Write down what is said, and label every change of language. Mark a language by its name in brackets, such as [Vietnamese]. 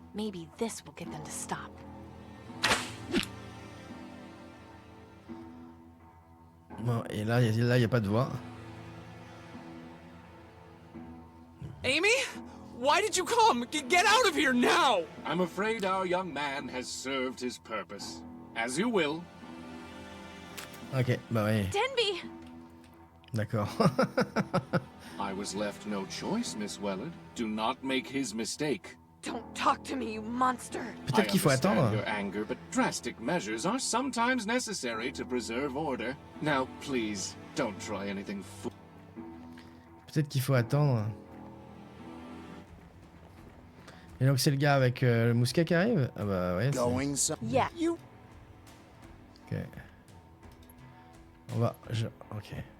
[English] Maybe this will get them to stop. [French] Bon, et là, il n'y a pas de voix. [English] Amy? Why did you come? Get out of here now! I'm afraid our young man has served his purpose. As you will. [French] Ok, bah ouais, [English] Denby! [French] d'accord. [English] I was left no choice, Miss Wellard. Do not make his mistake. Don't talk to me, you monster! [French] Peut-être qu'il faut attendre. [English] Your anger, but drastic measures are sometimes necessary to preserve order. Now, please, don't try anything Peut-être qu'il faut attendre. [French] Et donc c'est le gars avec le mousquet qui arrive? Ah bah ouais. [English] Going some. Yeah. You. [French] Ok. On va... Ok.